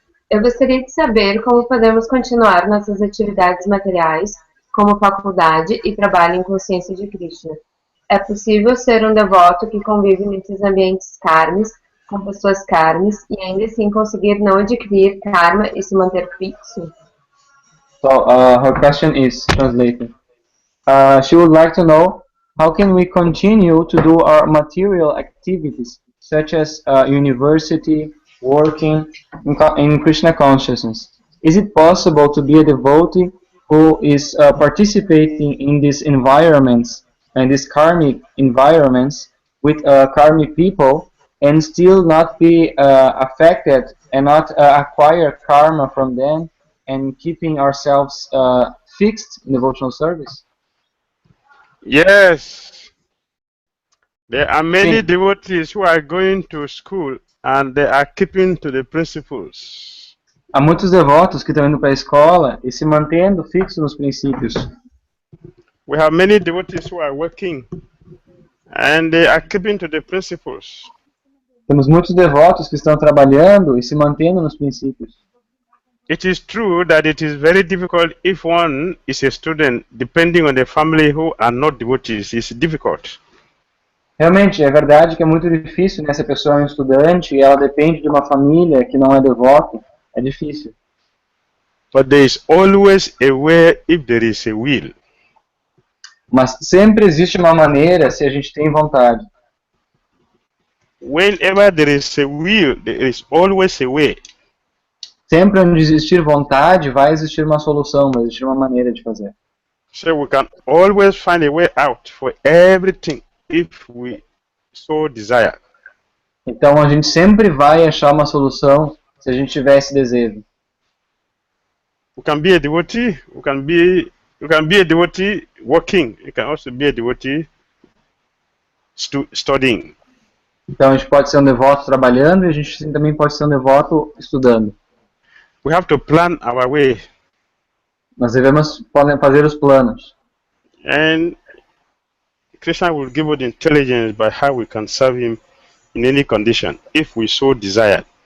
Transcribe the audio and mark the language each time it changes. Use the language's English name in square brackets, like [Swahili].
[Portuguese] Eu gostaria de saber como podemos continuar nossas atividades materiais, como faculdade e trabalho em consciência de Krishna. É possível ser um devoto que convive nesses ambientes karmis, com pessoas karmis, e ainda assim conseguir não adquirir karma e se manter fixo? [English] So, her question is translated. She would like to know, how can we continue to do our material activities, such as university, working in Krishna consciousness? Is it possible to be a devotee who is participating in these environments, and these karmic environments, with karmic people, and still not be affected and not acquire karma from them, and keeping ourselves fixed in devotional service? Yes. There are many devotees who are going to school and they are keeping to the principles. [Portuguese] Há muitos devotos que estão indo para a escola e se mantendo fixos nos princípios. [English] We have many devotees who are working and they are keeping to the principles. [Portuguese] Temos muitos devotos que estão trabalhando e se mantendo nos princípios. [English] It is true that it is very difficult if one is a student, depending on the family who are not devotees. It's difficult. [Portuguese] Realmente, é verdade que é muito difícil, né? Se a pessoa é um estudante e ela depende de uma família que não é devoto, é difícil. [English] But there is always a way if there is a will. [Portuguese] Mas sempre existe uma maneira se a gente tem vontade. [English] Whenever there is a will, there is always a way. [Portuguese] Sempre onde existir vontade, vai existir uma solução, vai existir uma maneira de fazer. [English] So we can always find a way out for everything if we so desire. [Portuguese] Então a gente sempre vai achar uma solução se a gente tiver esse desejo. [English] We can be a devotee, you can be a devotee working, you can also be a devotee studying. [Portuguese] Então a gente pode ser um devoto trabalhando e a gente também pode ser um devoto estudando. [English] We have to plan our way. [Portuguese] Nós devemos fazer os planos. [English] And Krishna will give us the intelligence by how we can serve him in any condition, if we so desire.